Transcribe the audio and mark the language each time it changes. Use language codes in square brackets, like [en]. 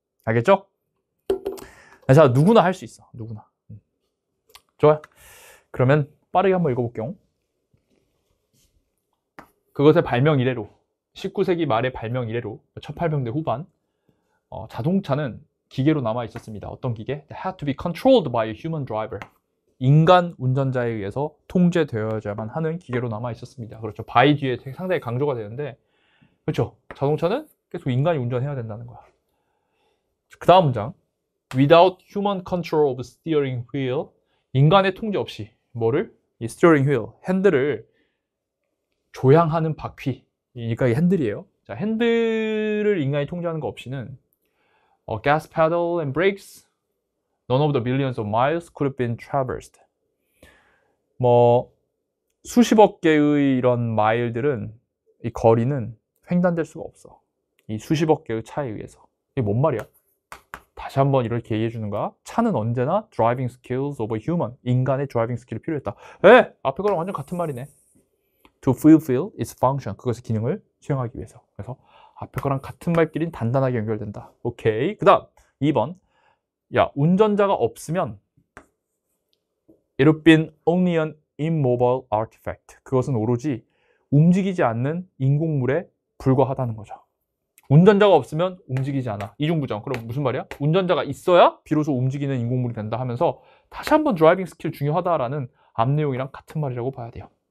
[ko] 알겠죠? 자 누구나 할 수 있어. 누구나. 좋아요. 그러면 빠르게 한번 읽어볼게요. 그것의 발명 이래로 19세기 말의 발명 이래로 1800년대 후반 자동차는 기계로 남아 있었습니다. 어떤 기계? [en] They had to be controlled by a human driver. [ko] 인간 운전자에 의해서 통제되어야만 하는 기계로 남아 있었습니다. 그렇죠. by 뒤에 상당히 강조가 되는데 그렇죠. 자동차는 계속 인간이 운전해야 된다는 거야. 그 다음 문장 [en] Without human control of steering wheel [ko] 인간의 통제 없이 뭐를? 이 steering wheel, 핸들을 조향하는 바퀴 그러니까 이 핸들이에요. [en] 자, [ko] 핸들을 인간이 통제하는 거 없이는 [en] gas pedal and brakes none of the billions of miles could have been traversed. [ko] 뭐 수십억 개의 이런 마일들은 이 거리는 횡단될 수가 없어. 이 수십억 개의 차에 의해서. 이게 뭔 말이야? 다시 한번 이렇게 얘기해 주는 거야. 차는 언제나 [en] driving skills of a human. [ko] 인간의 driving 스킬이 필요했다. 앞에 거랑 완전 같은 말이네. [en] To fulfill its function. [ko] 그것의 기능을 수행하기 위해서. 그래서 앞에 거랑 같은 말끼리는 단단하게 연결된다. 오케이. 그 다음 2번. [en] 야, [ko] 운전자가 없으면 [en] it would been only an immobile artifact. [ko] 그것은 오로지 움직이지 않는 인공물에 불과하다는 거죠. 운전자가 없으면 움직이지 않아. 이중부정. 그럼 무슨 말이야? 운전자가 있어야 비로소 움직이는 인공물이 된다 하면서 다시 한번 드라이빙 스킬 중요하다라는 앞 내용이랑 같은 말이라고 봐야 돼요.